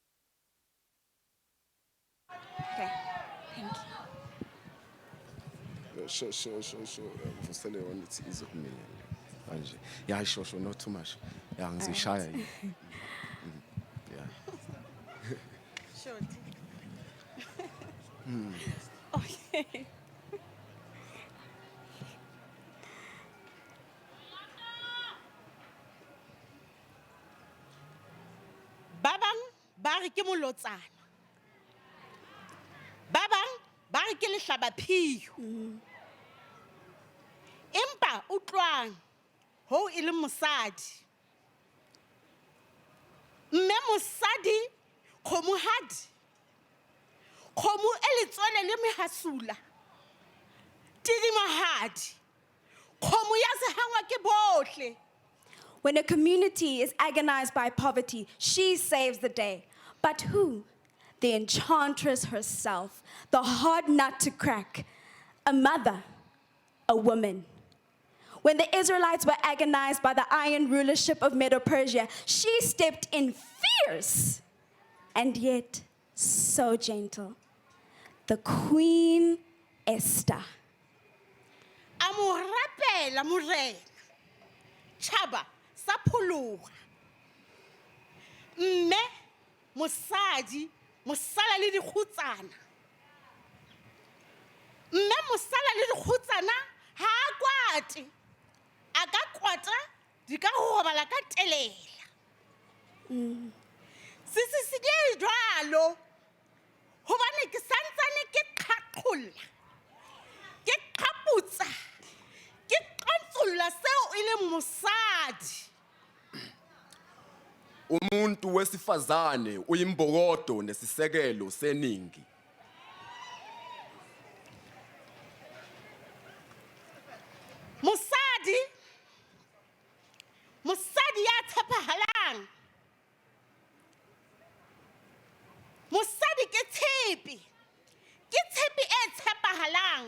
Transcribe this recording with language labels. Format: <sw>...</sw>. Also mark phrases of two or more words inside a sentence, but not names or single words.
<en>Okay, thank you. Vusele one it's easy for me. Manje. Yeah, sure, not too much. Yeah, ngizishaya. Yeah. Short. Okay.</en> <st>Ba bang ba re ke molotsana. Ba bang ba re ke lehlabaphio. Empa utlwang ho e le mosadi. Mme mosadi kgomohadi. Kgomo e letswele le mehasula. Tidimahadi. Kgomo ya sehangwa ke bohle.</st> <en>When a community is agonized by poverty, she saves the day. But who? The enchantress herself, the hard nut to crack, a mother, a woman. When the Israelites were agonized by the iron rulership of Medo-Persia, she stepped in fierce and yet so gentle. The Queen Esther.</en> <st>Amorapela morena. Chaba sa phologa. Mme mosadi mosala le dikhutsana. Mme mosala le dikhutsana ha kwate. A ka kwata di ka robala ka telela. Se di jwalo. Hobane ke santsane ke qhaqholla. Ke qhaputsa. Ke qantsulla seo e le mosadi.</st> <zu>Umuntu wesifazane uyimbokodo nesisekelo seningi.</zu> <st>Mosadi ya tshepahalang. Mosadi ke tshepi. Ke tshepi e tshepahalang.</st>